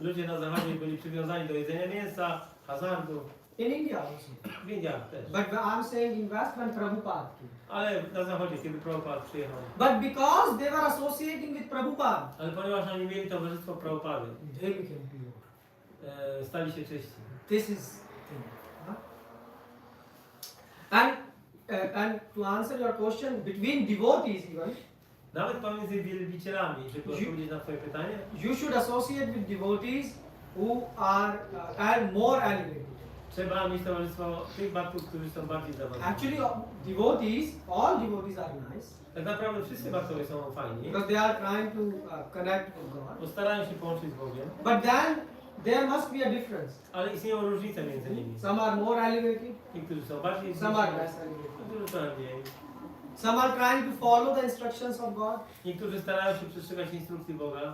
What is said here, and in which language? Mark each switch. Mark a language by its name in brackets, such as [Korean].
[Polish] Ludzie na zachodzie byli przywiązani do jedzenia mięsa, hazardu, [English] In India also. [Polish] w Indiach też. [English] But I'm saying in West when Prabhupada came. [Polish] Ale na zachodzie, kiedy Prabhupada przyjechał. [English] But because they were associating with Prabhupada, [Polish] Ale ponieważ oni mieli towarzystwo Prabhupady, [English] they became pure. [Polish] stali się czyści. [English] This is thing. And to answer your question, between devotees even, [Polish] Nawet pomiędzy wielbicielami, żeby odpowiedzieć na Twoje pytanie, [English] you should associate with devotees who are more elevated. [Polish] trzeba mieć towarzystwo tych bhaktów, którzy są bardziej zawodni. [English] Actually, all devotees are nice [Polish] Tak naprawdę wszyscy bhaktowie są fajni, [English] because they are trying to connect with God. [Polish] bo starają się połączyć z Bogiem, [English] But then there must be a difference. [Polish] ale istnieją różnice między nimi. [English] Some are more elevated, [Polish] Niektórzy są bardziej [English] some are less elevated. [Polish] niektórzy trochę mniej. [English] Some are trying to follow the instructions of God, [Polish] Niektórzy starają się przestrzegać instrukcji Boga,